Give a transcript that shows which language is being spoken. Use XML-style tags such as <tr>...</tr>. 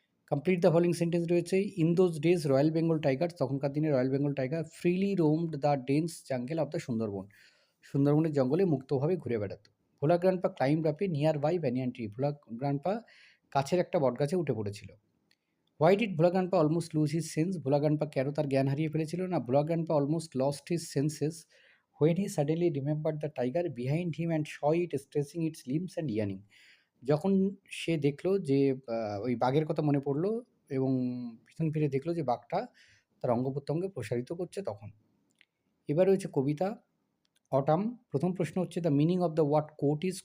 <en>complete the following sentence রয়েছে, in those days royal Bengal tiger,</en> <bn>তখনকার দিনে royal Bengal tiger</bn> <en>freely roamed the dense jungle of the Sundarban,</en> <bn>সুন্দরবনের জঙ্গলে মুক্তভাবে ঘুরে বেড়াতো। ভোলা grandpa climb up A near by banyan tree, Bhola grandpa কাছের একটা বটগাছে উঠে পড়েছিল।</bn> <en>why did</en> <bn>Bhola grandpa almost loose his sense, Bhola grandpa কেন তার জ্ঞান হারিয়ে ফেলেছিল?</bn> <en>না, Bhola grandpa almost lost his senses when he suddenly remembered the tiger behind him and saw it stretching its limbs and yawning.</en> <bn>যখন সে দেখলো যে ওই বাঘের কথা মনে পড়লো এবং পিছন ফিরে দেখলো যে বাঘটা তার অঙ্গ প্রত্যঙ্গ প্রসারিত করছে তখন। এবার রয়েছে কবিতা</bn> <en>Autumn.</en> <bn>প্রথম প্রশ্ন হচ্ছে,</bn> <en>The meaning of the word coat is.</en>